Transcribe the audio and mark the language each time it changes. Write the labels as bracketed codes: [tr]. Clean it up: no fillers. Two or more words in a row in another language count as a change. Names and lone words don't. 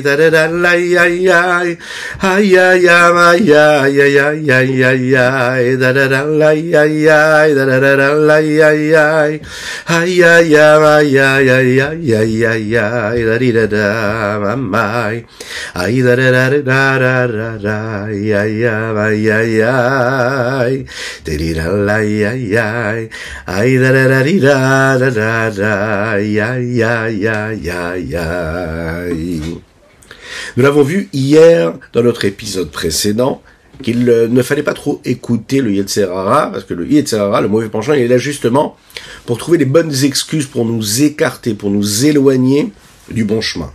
[fr] tararalay ay ay ay ay ay ay ay ay ay ay tararalay ay ay tararalay ay ay ay ay ay ay ay ay ay ay darirada mamay ay dararararara ay ay ay ay ay tariralay ay ay ay dararara. Nous l'avons vu hier dans notre épisode précédent qu'il ne fallait pas trop écouter le [he] יצר הרע, [fr] parce que le [he] יצר הרע, [fr] le mauvais penchant, il est là justement pour trouver les bonnes excuses pour nous écarter, pour nous éloigner du bon chemin.